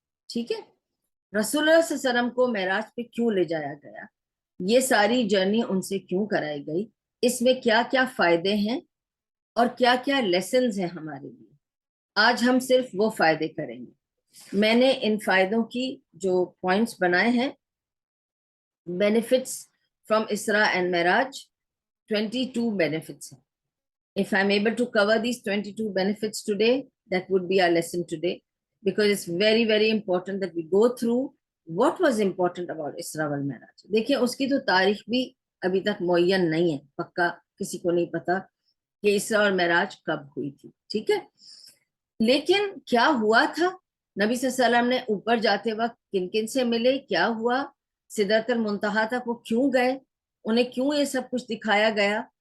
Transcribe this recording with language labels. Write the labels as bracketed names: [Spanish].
[Urdu] ٹھیک ہے, رسول اللہ صلی اللہ علیہ وسلم کو معراج پہ کیوں لے جایا گیا, یہ ساری جرنی ان سے کیوں کرائی گئی, اس میں کیا کیا فائدے ہیں اور کیا کیا لیسنز ہیں ہمارے لیے. آج ہم صرف وہ فائدے کریں گے. میں نے ان فائدوں کی جو پوائنٹس بنائے ہیں, benefits [English] from Isra and Miraj, 22 benefits. If I'm able to cover these 22 benefits today, that would be our lesson today, because it's very, very important that we go through what was important about Isra wal Miraj. [Urdu] دیکھیں, اس کی تو تاریخ بھی ابھی تک معین نہیں ہے, پکا کسی کو نہیں پتا کہ اسرا اور معراج کب ہوئی تھی. ٹھیک ہے, لیکن کیا ہوا تھا, نبی صلی اللہ علیہ وسلم نے اوپر جاتے وقت کن کن سے ملے, کیا ہوا, سدرۃ المنتہا تک وہ کیوں گئے, انہیں کیوں یہ سب کچھ دکھایا گیا.